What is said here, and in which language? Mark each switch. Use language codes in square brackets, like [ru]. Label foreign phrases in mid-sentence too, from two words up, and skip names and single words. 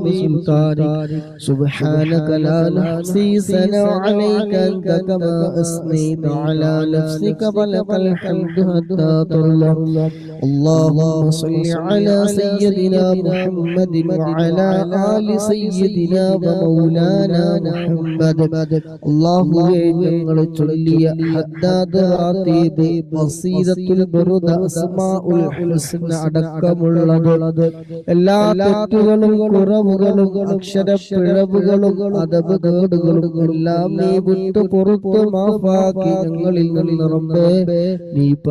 [ar] سلطانك سبحانك لا نحصي ثناء عليك أنت كما أثنيت على نفسك ولك الحمد حتى ترضى اللهم صل على سيدنا محمد وعلى آل سيدنا ومولانا محمد اللهم [ml] ഞങ്ങൾ ചൊല്ലിയ ഹദ്ദാദ് റാത്തീബ് വസീദത്തുൽ ബറുദ അസ്മാഉൽ ഹുസ്ന അടക്കമുള്ളത് എല്ലാ തെറ്റുകളും കുറവുകളും അക്ഷരപ്പിഴവുകളും അദബുകേടുകളും എല്ലാം നീ വിട്ടു പുറത്തു മാഫാക്കി ഞങ്ങളിൽ നിന്ന് റബ്ബേ നീ